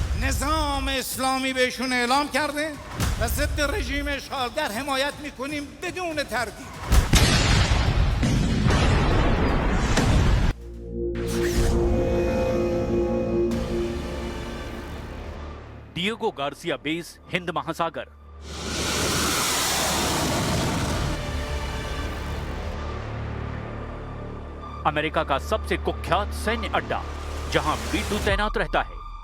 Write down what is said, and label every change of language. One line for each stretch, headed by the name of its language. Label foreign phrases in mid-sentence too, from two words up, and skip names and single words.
Persian: نظام اسلامی بهشون اعلام کرده و ضد رژیم اشغالگر حمایت میکنیم بدون تردید.
Hindi: डिएगो गार्सिया बेस हिंद महासागर। अमेरिका का सबसे कुख्यात सैन्य अड्डा जहां B-2 तैनात रहता है।